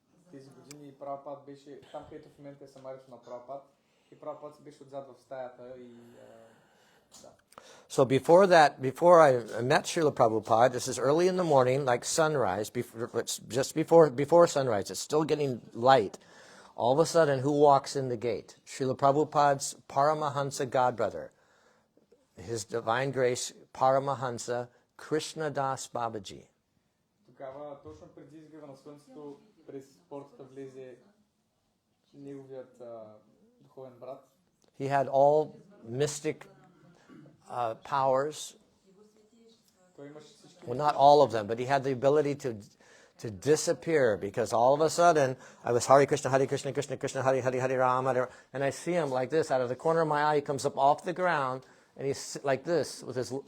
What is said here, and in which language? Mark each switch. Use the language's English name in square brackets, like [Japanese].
[Bulgarian] Тези години Прабхупад беше там, където в момента е самарито на Прабхупад, и Прабхупад се беше отзад в стаята и да. [English] So before I met Srila Prabhupada, this is early in the morning, like sunrise, just before sunrise, it's still getting light. All of a sudden, who walks in the gate? Srila Prabhupada's Paramahansa godbrother, His Divine Grace Paramahansa Krishna Das Babaji. [Bulgarian] Тогава, точно преди изгрева на слънцето, през портата влезе неговият духовен брат. [English] He had all mystic powers. [Bulgarian] Той имаше всички. [English] Well, not all of them, but he had the ability to disappear, because all of a sudden I was Hare Krishna, Krishna Krishna, Hare Hare, Hare Rama, and I see him like this out of the corner of my eye. He comes up off the ground, and he's like this with his.